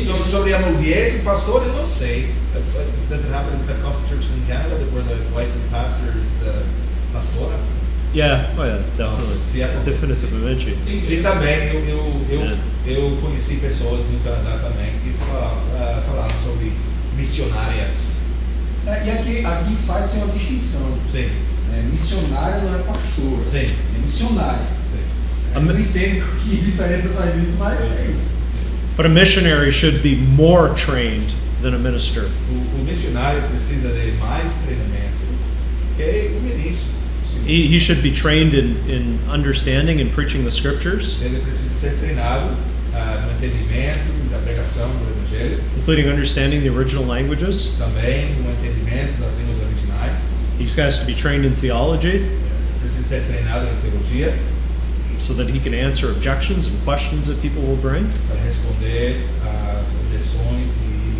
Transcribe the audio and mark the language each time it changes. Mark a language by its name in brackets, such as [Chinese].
[Portuguese] Sobre a mulher do pastor, eu não sei. [English] Does it happen in Pentecostal churches in Canada where the wife of the pastor is the pastora? Yeah, oh yeah, definitely. [Portuguese] Se acontece. Definitivamente. E também eu conheci pessoas no Canadá também que falaram sobre missionárias. E aqui faz-se uma distinção. Sim, Missionário não é pastor. sim, É missionário. sim. Eu não entendo que diferença faz isso, mas é isso. [English] But a missionary should be more trained than a minister. [Portuguese] O missionário precisa de mais treinamento que o ministro. [English] He should be trained in understanding and preaching the scriptures, [Portuguese] Ele precisa ser treinado no entendimento da pregação do evangelho, [English] including understanding the original languages. [Portuguese] também no entendimento das línguas originais. [English] He has to be trained in theology [Portuguese] Precisa ser treinado em teologia [English] so that he can answer objections and questions that people will bring. [Portuguese] para responder às objeções e